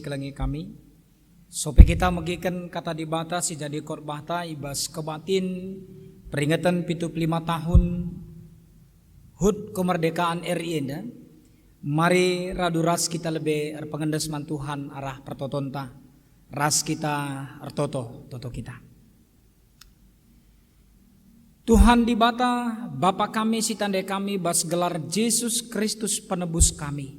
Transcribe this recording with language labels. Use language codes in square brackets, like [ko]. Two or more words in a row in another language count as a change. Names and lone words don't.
[btx] kelengi kami, sope kita megikan kata dibata si jadi korbahta ibas kebatin [id] peringatan 75 tahun HUT kemerdekaan RI [btx] enda. Mari radu ras kita lebih pengendes man Tuhan arah pertotonta, ras kita ertoto kita. Tuhan dibata Bapa kami si tanda kami bas gelar Yesus Kristus penebus kami.